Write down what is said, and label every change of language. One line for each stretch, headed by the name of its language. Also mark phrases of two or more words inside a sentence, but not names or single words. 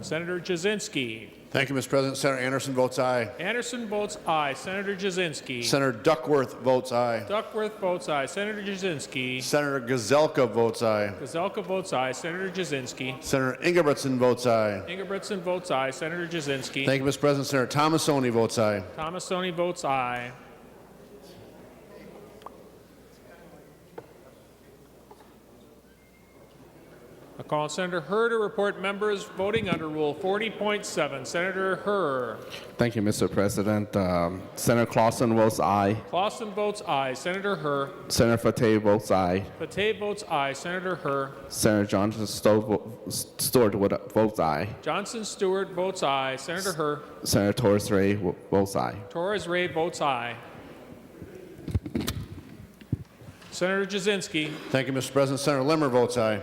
English: Senator Jasinski. Thank you, Mr. President. Senator Anderson votes aye. Anderson votes aye. Senator Jasinski. Senator Duckworth votes aye. Duckworth votes aye. Senator Jasinski. Senator Gazelka votes aye. Gazelka votes aye. Senator Jasinski. Senator Ingebrigtsen votes aye. Ingebrigtsen votes aye. Senator Jasinski. Thank you, Mr. President. Senator Thomasoni votes aye. Thomasoni votes aye. I Call on Senator Herr to report members voting under Rule 40.7. Senator Herr. Thank you, Mr. President. Senator Clausen votes aye. Clausen votes aye. Senator Herr. Senator Fateh votes aye. Fateh votes aye. Senator Herr. Senator Johnson Stewart votes aye. Johnson Stewart votes aye. Senator Herr. Senator Torres Ray votes aye. Torres Ray votes aye. Senator Jasinski. Thank you, Mr. President. Senator Limmer votes aye.